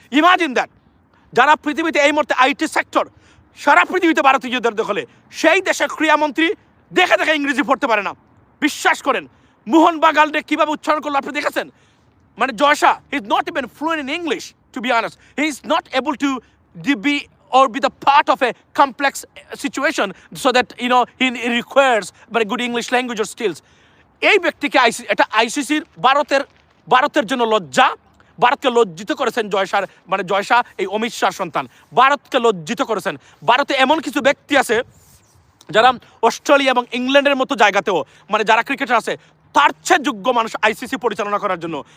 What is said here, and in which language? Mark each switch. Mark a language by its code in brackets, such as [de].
[en] imagine that, [bn] যারা পৃথিবীতে এই মুহূর্তে আইটি সেক্টর সারা পৃথিবীতে ভারতীয়দের দখলে, সেই দেশের ক্রীড়ামন্ত্রী দেখে দেখে ইংরেজি পড়তে পারে না। বিশ্বাস করেন, মোহন বাগানকে কিভাবে উচ্চারণ করলো আপনি দেখেছেন? [en] মানে জয়সা he is not even fluent in English, to be honest. He is not able to be or be the part of a complex situation so that he requires very good English language or skills. [bn] এই ব্যক্তিকে এটা আইসিসির ভারতের জন্য লজ্জা। ভারতকে লজ্জিত করেছেন জয়সার, মানে জয়সা এই অমিত শাহ সন্তান, ভারতকে লজ্জিত করেছেন। ভারতে এমন কিছু ব্যক্তি আছে যারা অস্ট্রেলিয়া এবং ইংল্যান্ডের মতো জায়গাতেও, মানে যারা ক্রিকেটার আছে, তার চেয়ে যোগ্য মানুষ আইসিসি পরিচালনা করার জন্য।